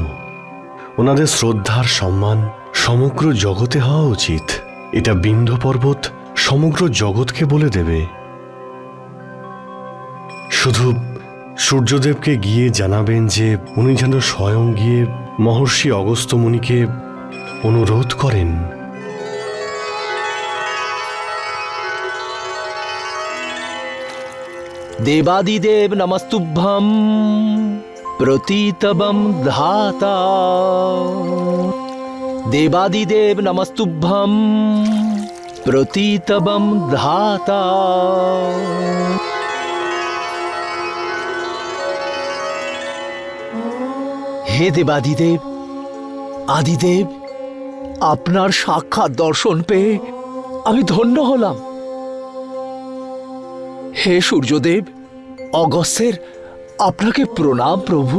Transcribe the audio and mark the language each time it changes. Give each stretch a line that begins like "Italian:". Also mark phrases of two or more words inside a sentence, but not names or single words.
Bangla: ওনাদের শ্রদ্ধার সম্মান সমগ্র জগতে হওয়া উচিত। এটা বিন্ধ্য পর্বত সমগ্র জগৎকে বলে দেবে। শুধু সূর্যদেবকে গিয়ে জানাবেন যে উনি যেন স্বয়ং গিয়ে মহর্ষি অগস্ত্য মুনিকে অনুরোধ করেন।
Sanskrit: देवादिदेव नमस्तुभ्यं प्रतीतवं धाता। देवादिदेव नमस्तुभ्यं प्रतीतवं धाता।
Bangla: হে দেবাদিদেব, আদিদেব, আপনার সাক্ষাৎ দর্শন পেয়ে আমি ধন্য হলাম। হে সূর্যদেব, অগস্ত্যের আপনাকে প্রণাম প্রভু।